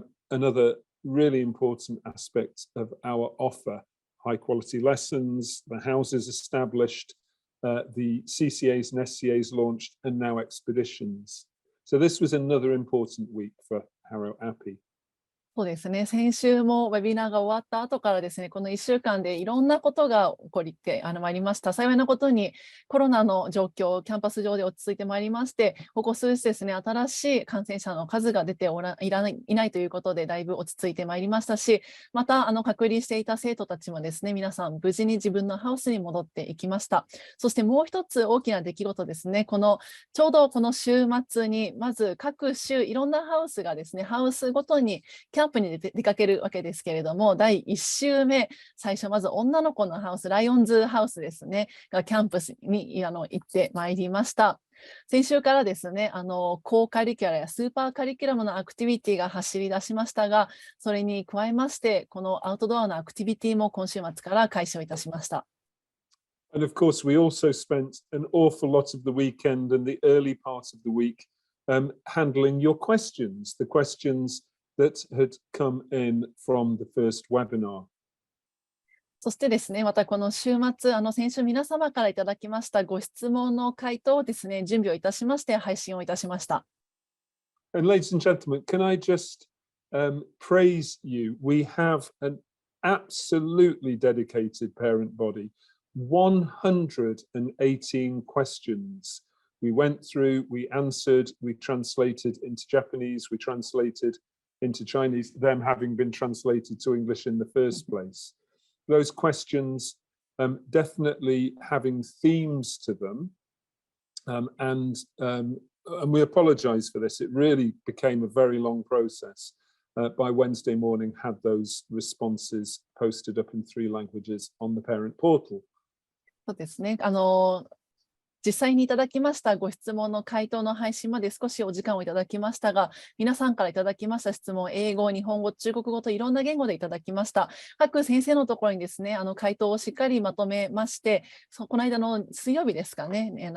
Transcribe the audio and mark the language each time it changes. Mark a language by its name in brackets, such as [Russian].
[English] Another really important aspect of our offer. High quality lessons, the houses established, the CCAs and SCAs launched, and now expeditions. So this was another important week for Harrow Appi. [Japanese] そうですね、先週もウェビナーが終わった後からですね、この1週間でいろんなことが起こってまいりました。幸いなことにコロナの状況、キャンパス上で落ち着いてまいりまして、ここ数日ですね、新しい感染者の数が出ていないということで、だいぶ落ち着いてまいりましたし、また隔離していた生徒たちもですね、皆さん無事に自分のハウスに戻っていきました。そしてもう一つ大きな出来事ですね、ちょうどこの週末に、まず各州、いろんなハウスがですね、ハウスごとにキャンプに出かけるわけですけれども、第1週目、最初まず女の子のハウス、ライオンズハウスですね、がキャンプに行ってまいりました。先週からですね、コーカリキュラやスーパーカリキュラムのアクティビティが走り出しましたが、それに加えまして、このアウトドアのアクティビティも今週末から開始をいたしました。 [English] And of course, we also spent an awful lot of the weekend and the early part of the week handling your questions, the questions that had come in from the first webinar. [Japanese] そしてですね、またこの週末、先週皆様からいただきましたご質問の回答をですね、準備をいたしまして配信をいたしました。 [English] And ladies and gentlemen, can I just praise you? We have an absolutely dedicated parent body, 118 questions. We went through, we answered, we translated into Japanese, we translated into Chinese, them having been translated to English in the first place. Those questions definitely having themes to them, and we apologize for this. It really became a very long process. By Wednesday morning, had those responses posted up in 3 languages on the parent portal. [Japanese] そうですね。実際にいただきましたご質問の回答の配信まで少しお時間をいただきましたが、皆さんからいただきました質問、英語、日本語、中国語といろんな言語でいただきました。各先生のところにですね、回答をしっかりまとめまして、この間の水曜日ですかね、